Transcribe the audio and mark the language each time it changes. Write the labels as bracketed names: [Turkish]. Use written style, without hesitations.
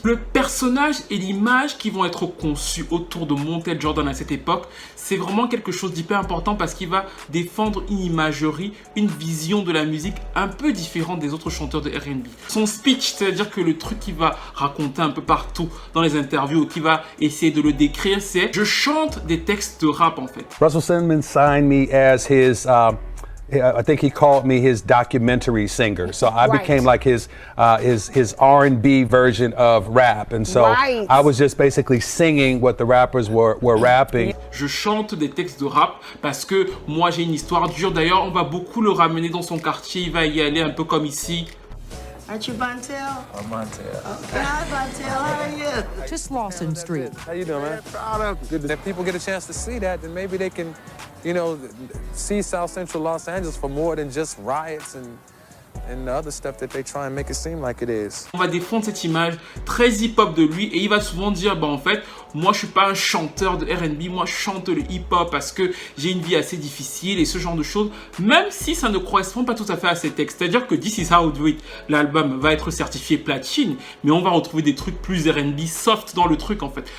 [French] Le personnage et l'image qui vont être conçus autour de Montel Jordan à cette époque, c'est vraiment quelque chose d'hyper important parce qu'il va défendre une imagerie, une vision de la musique un peu différente des autres chanteurs de R&B. Son speech, c'est-à-dire que le truc qu'il va raconter un peu partout dans les interviews, qu'il va essayer de le décrire, c'est « Je chante des textes de rap en fait ». [English] Russell Simmons signed me as his, I think he called me his documentary singer. So I became like his R&B version of rap. And so I was just basically singing what the rappers were rapping. [French] Je chante des textes de rap parce que moi j'ai une histoire dure. D'ailleurs, on va beaucoup le ramener dans son quartier. Il va y aller un peu comme ici. [English] Aren't you Bontel? I'm Montel. Okay, hi Bontel, how are you? To Slauson Street. How you doing, man? Proud of you. If people get a chance to see that, then maybe they can, you know, see South Central Los Angeles for more than just riots and the other stuff that they try and make it seem like it is. [French] On va défendre cette image très hip-hop de lui et il va souvent dire, bah en fait, moi je suis pas un chanteur de R&B, moi je chante le hip-hop parce que j'ai une vie assez difficile et ce genre de choses, même si ça ne correspond pas tout à fait à ses textes. C'est-à-dire que This Is How We Do It, l'album va être certifié platine, mais on va retrouver des trucs plus R&B soft dans le truc en fait.